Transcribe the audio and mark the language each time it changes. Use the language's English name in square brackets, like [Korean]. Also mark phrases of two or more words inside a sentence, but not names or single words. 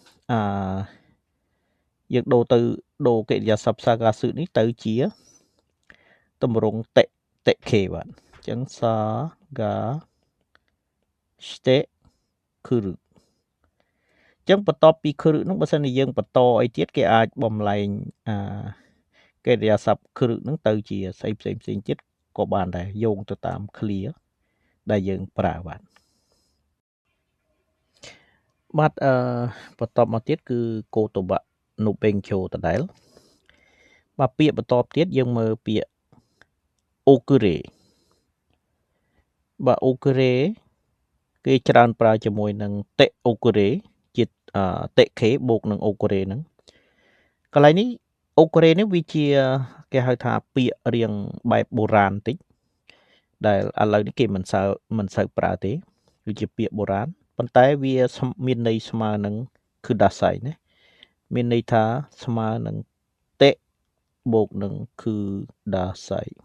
[Khmer] យើងដូរកិរិយាសព្ទ sagasu នេះទៅជាទម្រង់ te-ke បាទអញ្ចឹង [Japanese] 探してくる [Khmer] ចឹងបន្ទាប់ពី kuru ហ្នឹងបើសិនជាយើងបន្តអីទៀតគេអាចបំលែងកិរិយាសព្ទ kuru ហ្នឹងទៅជាស្អីផ្សេងទៀតក៏បានដែរយោងទៅតាម clear ដែលយើងប្រើបាទ បន្តមកទៀតគឺ [Japanese] 言葉の勉強 [Khmer] ដដែលបាទពាក្យបន្តទៀតយើងមើលពាក្យ okure បាទ okure គេច្រើនប្រើជាមួយនឹង [Japanese] ておくれ [Khmer] ជា te-ke បូកនឹង okure ហ្នឹងកន្លែងនេះ okure នេះវាជាគេហៅថាពាក្យរៀងបែបបុរាណតិចដែលឥឡូវនេះគេមិនសូវប្រើទេគឺជាពាក្យបុរាណប៉ុន្តែវាមានន័យស្មើនឹង kudasai ណាមានន័យថាស្មើនឹង te បូកនឹង kudasai